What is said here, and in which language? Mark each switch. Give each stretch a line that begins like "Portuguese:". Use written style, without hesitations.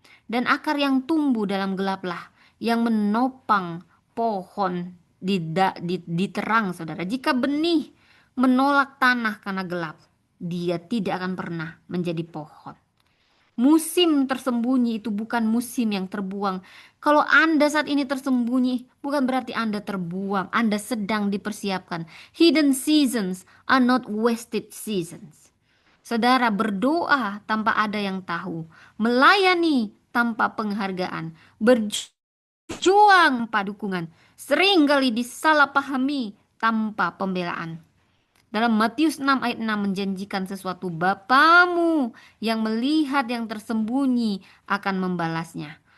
Indonesian: Dan akar yang tumbuh dalam gelaplah yang menopang pohon di terang, saudara. Jika benih menolak tanah karena gelap, dia tidak akan pernah menjadi pohon. Musim tersembunyi itu bukan musim yang terbuang. Kalau Anda saat ini tersembunyi, bukan berarti Anda terbuang. Anda sedang dipersiapkan.
English: Hidden seasons are not wasted seasons.
Indonesian: Saudara berdoa tanpa ada yang tahu. Melayani tanpa penghargaan. Berjuang tanpa dukungan. Seringkali disalahpahami tanpa pembelaan. Dalam Matius 6 ayat 6 menjanjikan sesuatu, Bapamu yang melihat yang tersembunyi akan membalasnya.